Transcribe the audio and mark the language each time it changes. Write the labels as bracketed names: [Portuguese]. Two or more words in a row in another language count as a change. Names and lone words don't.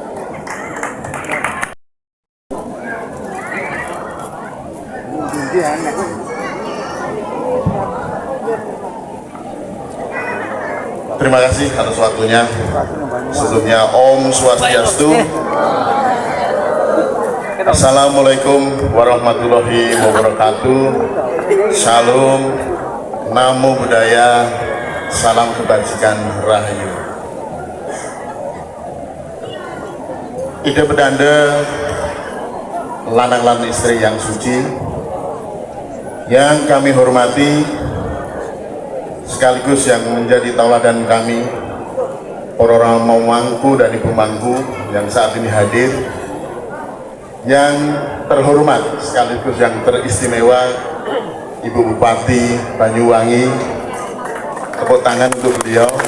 [Indonesian] Terima kasih atas waktunya. Sebelumnya [Sanskrit] Om Swastiastu. [Arabic] السلام عليكم ورحمة الله وبركاته. [Indonesian] Shalom, [Pali] namo buddhaya, [Indonesian] salam kebajikan rahayu. Ida bedanda, lanang-lanang istri yang suci, yang kami hormati, sekaligus yang menjadi tauladan kami, para orang mangku dan ibu mangku yang saat ini hadir, yang terhormat sekaligus yang teristimewa Ibu Bupati Banyuwangi, tepuk tangan untuk beliau,